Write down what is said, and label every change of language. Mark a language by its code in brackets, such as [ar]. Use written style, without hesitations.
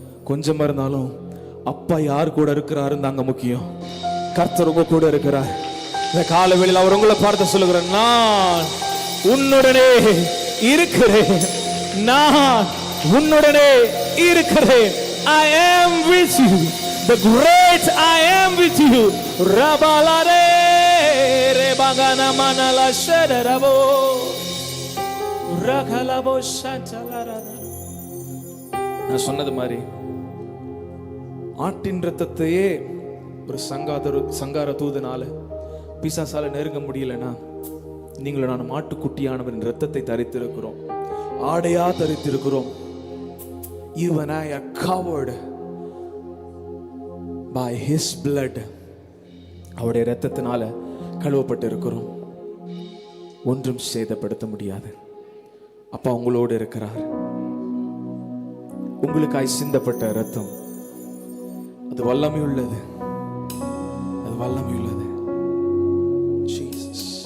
[ta] கொஞ்சமா இருந்தாலும் அப்பா யார் கூட இருக்கிறாருன்னு தாங்க முக்கியம். கர்த்தர் உங்க கூட இருக்கிறார். இந்த காலவெளியில் அவர் உங்களை பார்த்து சொல்லுகிறார், நான் உன்னுடனே இருக்கிறேன், நான் உன்னுடனே இருக்கிறேன். [en] I am with you, the great I am with you. Rabalare rebagana manala shederabo rakalabo shantalarada. [ta] நான் சொன்னது மாதிரி ஆட்டின் ரத்தத்தையே ஒரு சங்கார தூதனால பிசாசால நெருங்க முடியலன்னா, நீங்களும் நான் மாட்டுக்குட்டியானவரின் ரத்தத்தை தரித்திருக்கிறோம், ஆடையா தரித்திருக்கிறோம். [en] You and I are covered by his blood. [ta] அவருடைய இரத்தத்தினால கழுவப்பட்டு இருக்கிறோம். ஒன்றும் சேதப்படுத்த முடியாது. அப்பா உங்களோடு இருக்கிறார். உங்களுக்காய் சிந்தப்பட்ட இரத்தம் அது வல்லமை உள்ளது, அது வல்லமை உள்ளது. ஜீசஸ்.